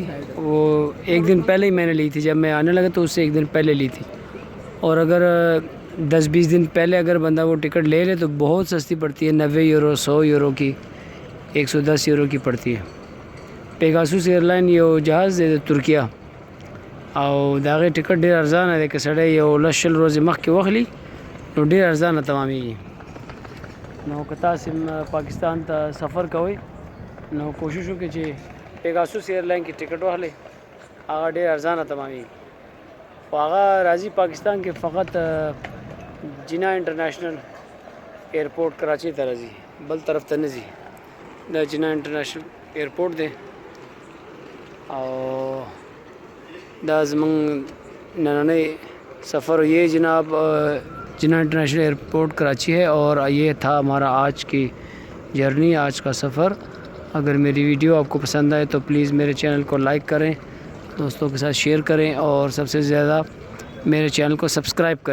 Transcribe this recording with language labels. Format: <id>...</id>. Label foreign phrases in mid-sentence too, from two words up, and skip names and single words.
<ur>وہ ایک دن پہلے ہی میں نے لی تھی، جب میں آنے لگا تو اس سے ایک دن پہلے لی تھی. اور اگر 10-20 دن پہلے اگر بندہ وہ ٹکٹ لے لے تو بہت سستی پڑتی ہے، 90 یورو، 100 یورو کی، 110 یورو کی پڑتی ہے.</ur> <ps>پیګاسوس ایرلاین یو جهاز ترکیه او داغه ټیکټ ډیر ارزانه دی که سړی یو لشل ورځې مخکې واخلي نو ډیر ارزانه تمامېږي. نو که تاسو پاکستان ته سفر کوئ نو کوشش وکړئ چې پیګاسوس ایرلاین کې ټیکټ واخلئ، هغه ډیر ارزانه تمامېږي. خو هغه راځي پاکستان کې فقط جنا انټرنیشنل ایرپورټ کراچۍ ته راځي، بل طرف ته نه ځي. دا جنا انټرنیشنل ایرپورټ دی او دا زمونږ نننی سفر</ps> <ur>یہ جناب جنا انٹرنیشنل ایئرپورٹ کراچی ہے. اور یہ تھا ہمارا آج کی جرنی، آج کا سفر. اگر میری ویڈیو آپ کو پسند آئے تو پلیز میرے چینل کو لائک کریں، دوستوں کے ساتھ شیئر کریں اور سب سے زیادہ میرے چینل کو سبسکرائب کریں.</ur>